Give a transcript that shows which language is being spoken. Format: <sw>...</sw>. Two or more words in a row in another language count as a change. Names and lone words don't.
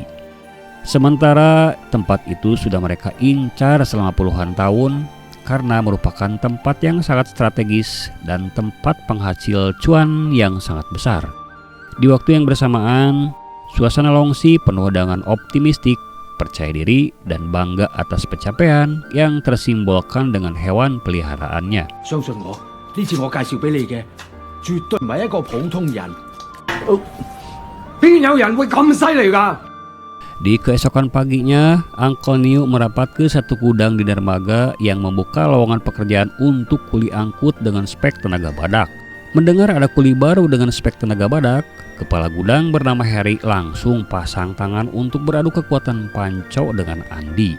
<id>Sementara tempat itu sudah mereka incar selama puluhan tahun karena merupakan tempat yang sangat strategis dan tempat penghasil cuan yang sangat besar. Di waktu yang bersamaan, suasana Longxi penuh dengan optimistik, percaya diri, dan bangga atas pencapaian yang tersimbolkan dengan hewan peliharaannya.</id> <yue>相信我，呢次我介紹俾你嘅，絕對唔係一個普通人。邊有人會咁犀利㗎？</yue> <id>Di keesokan paginya, Uncle Niu merapat ke satu gudang di dermaga yang membuka lowongan pekerjaan untuk kuli angkut dengan spek tenaga badak. Mendengar ada kuli baru dengan spek tenaga badak, kepala gudang bernama Harry langsung pasang tangan untuk beradu kekuatan panco dengan Andy.</id>